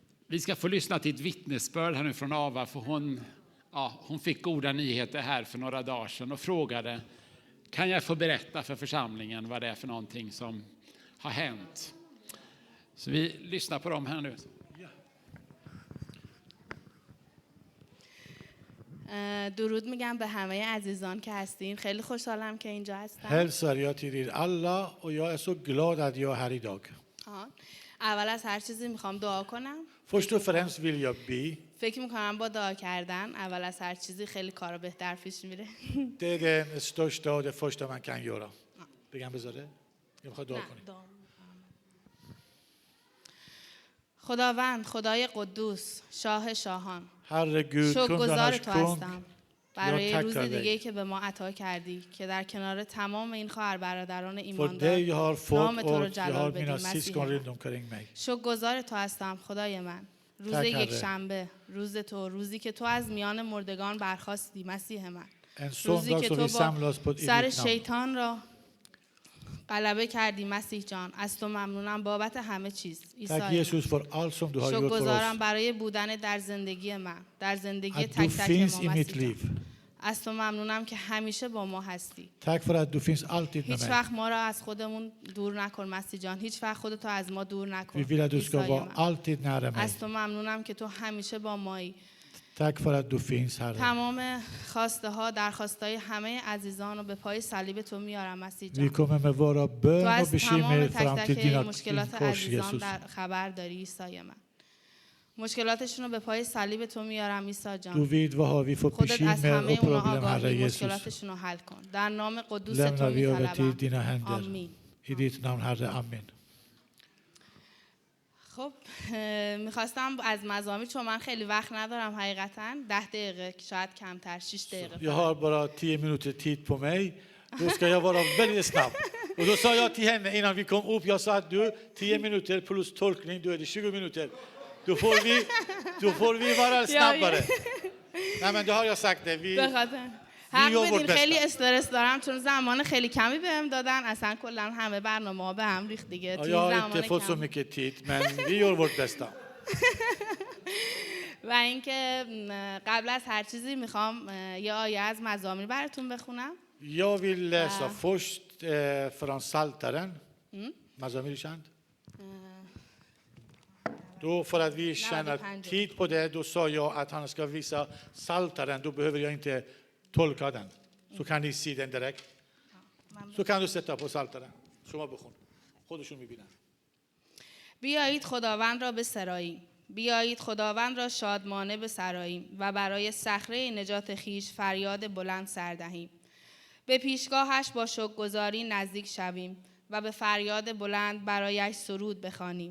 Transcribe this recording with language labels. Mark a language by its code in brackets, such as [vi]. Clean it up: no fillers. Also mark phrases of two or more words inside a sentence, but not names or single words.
[sv] Vi ska få lyssna till ett vittnesbörd här nu från Ava, för hon fick goda nyheter här för några dagar sedan och frågade: kan jag få berätta för församlingen vad det är för någonting som har hänt? Så vi lyssnar på dem här nu. [fa] درود میگم به همه عزیزان که هستین. خیلی خوشحالم که اینجا هستم. [sv] Hälsar jag till er alla och jag är så glad att jag är här idag. [fa] اول از هر چیزی میخوام دعا کنم. [sv] Först och främst vill jag be. [fa] فکر میکنم با دعا کردن اول از هر چیزی خیلی کارا بهتر پیش میره. [sv] Det är det största och det första man kan göra. [fa] بگم بذاره؟ یا میخواد دعا کنی؟ خداوند، خدای قدوس، شاه شاهان، [sv] Herregud, [fa] شکرگزار [sv] kungarnas [fa] تو [sv] kung. [fa] هستم برای [sv] Jag [fa] روز [sv] tackar [fa] دیگه‌ای [sv] dig [fa] که به ما عطا کردی که در کنار تمام این خواهر برادران [sv] för [fa] ایماندار [sv] det jag har fått [fa] نام تو رو [sv] och jag [fa] جلال [sv] har [fa] بدیم. [sv] mina syskon [fa] مسیح [sv] runt omkring mig. [fa] شکرگزار تو هستم خدای من. روز [sv] Tack, [fa] یک [sv] Herre. [fa] شنبه، روز تو، روزی که تو از میان مردگان برخاستی مسیح من. [sv] En sån [fa] روزی [sv] dag [fa] که [sv] som [fa] تو [sv] vi [fa] با [sv] samlas på [fa] سر [sv] ditt namn. [fa] شیطان را غلبه کردی مسیح جان. از تو ممنونم بابت همه چیز. [sv] Tack [fa] عیسی [sv] Jesus för allt som du har gjort för [fa] شکرگزارم [sv] oss. [fa] برای بودن در زندگی من، در زندگی [sv] Att du [fa] تک تک [sv] finns [fa] ما [sv] i mitt [fa] مسیح [sv] liv. [fa] جان. از تو ممنونم که همیشه با ما هستی. [sv] Tack för att du finns alltid med [fa] هیچ [sv] mig. [fa] وقت ما را از خودمون دور نکن مسیح جان. هیچ وقت خودتو از ما دور نکن. [sv] Vi vill att du ska [fa] عیسی [sv] vara [fa] من. [sv] alltid nära mig. [fa] از تو ممنونم که تو همیشه با مایی. [sv] Tack för att du finns, Herre. [fa] تمام خواسته ها، درخواست های همه عزیزان رو به پای صلیب تو میارم مسیح [sv] Vi [fa] جان. [sv] kommer med våra [fa] تو [sv] bön och [fa] از تمام [sv] bekymmer fram [fa] تک [sv] till [fa] تک [sv] din [fa] مشکلات [sv] kors, [fa] عزیزان [sv] Jesus. [fa] در خبر داری عیسی من. مشکلاتشون رو به پای صلیب تو میارم عیسی [sv] Du [fa] جان. [sv] vet vad har vi för [fa] خودت از [sv] bekymmer [fa] همه [sv] och [fa] اونا [sv] problem, Herre [fa] آگاهی، [sv] Jesus. [fa] مشکلاتشون رو حل کن. در نام قدوس تو [sv] Lämnar vi över till [fa] میطلبم. [sv] dina händer. [fa] آمین. [sv] I ditt namn, Herre. Amen. [fa] خب میخواستم از مزامیر، چون من خیلی وقت ندارم حقیقتا، 10 دقیقه شاید کمتر، 6 دقیقه. [sv] Jag har bara 10 minuter tid på mig. Då ska jag vara väldigt snabb. Och då sa jag till henne innan vi kom upp, jag sa att du 10 minuter plus tolkning, då är det 20 minuter. Då får vi vara snabbare. Nej men då har jag sagt det. Vi [fa] حق [sv] gör vårt [fa] بدین خیلی [sv] bästa. [fa] استرس دارم چون زمان خیلی کمی بهم دادن. اصلا کلا همه برنامه‌ها به هم ریخت دیگه. [sv] Ja, [fa] توی [sv] jag har [fa] زمان [sv] inte fått så [fa] کم. [sv] mycket tid, men vi gör vårt bästa. [fa] و اینکه قبل از هر چیزی میخوام یه آیه از مزامیر براتون بخونم. [sv] Jag vill läsa först från Psaltaren. Mazamir känd. Då för att vi tjänar tid på det, då sa jag att han ska visa Psaltaren. Då behöver jag inte tolka den. Så kan ni se den direkt. Så kan du sätta på Psaltaren. [fa] شما بخون. خودشون میبینن. بیایید خداوند را بسراییم. بیایید خداوند را شادمانه بسراییم و برای صخره نجات خیش فریاد بلند سر دهیم. به پیشگاهش با شکرگزاری نزدیک شویم و به فریاد بلند برایش سرود بخوانیم.